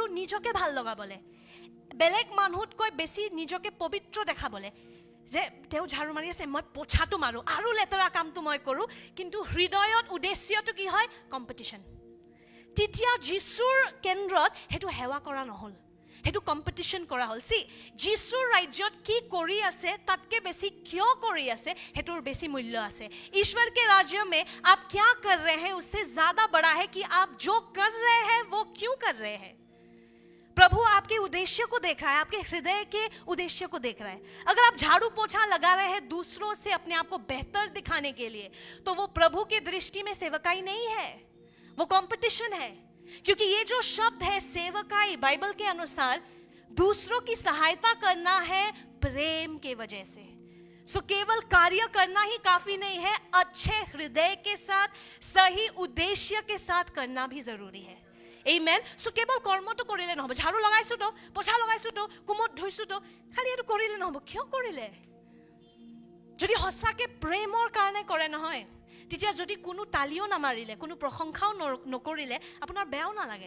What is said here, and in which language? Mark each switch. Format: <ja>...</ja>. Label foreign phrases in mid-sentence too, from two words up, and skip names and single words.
<as>নিজকে ভাল লগাবলৈ, বেলেগ মানুহতকৈ বেছি নিজকে পবিত্ৰ দেখাবলৈ, যে তেওঁ ঝাৰু মাৰি আছে, মই পোছাটো মাৰোঁ, আৰু লেতেৰা কামটো মই কৰোঁ, কিন্তু হৃদয়ত উদ্দেশ্যটো কি হয়? কম্পিটিশ্যন. তেতিয়া যীশুৰ কেন্দ্ৰত সেইটো সেৱা কৰা নহ'ল, সেইটো কম্পিটিশ্যন কৰা হ'ল. যীশুৰ ৰাজ্যত কি কৰি আছে তাতকে বেছি কিয় কৰি আছে সেইটোৰ বেছি মূল্য আছে.</as> <hi>ईश्वर के राज्य में आप क्या कर रहे हैं उससे ज्यादा बड़ा है कि आप जो कर रहे हैं वो क्यों कर रहे हैं. प्रभु आपके उद्देश्य को देख रहा है, आपके हृदय के उद्देश्य को देख रहा है. अगर आप झाड़ू पोछा लगा रहे हैं दूसरों से अपने आप को बेहतर दिखाने के लिए, तो वो प्रभु की दृष्टि में सेवकाई नहीं है, वो कंपटीशन है. क्योंकि ये जो शब्द है सेवकाई, बाइबल के अनुसार दूसरों की सहायता करना है प्रेम के वजह से. सो केवल कार्य करना ही काफी नहीं है, अच्छे हृदय के साथ, सही उद्देश्य के साथ करना भी जरूरी है. Amen.</hi> <as>So কেৱল কৰ্মটো কৰিলে নহব, ঝাৰু লগাইছো তো, পোছা লগাইছো তো, কুমত ধুইছো তো, খালি এইটো কৰিলে নহব. কিয় কৰিলে? যদি সঁচাকে প্ৰেমৰ কাৰণে কৰে নহয়, তেতিয়া যদি কোনো তালিও নামাৰিলে, কোনো প্ৰশংসাও নকৰিলে, আপোনাৰ বেয়াও নালাগে.</as>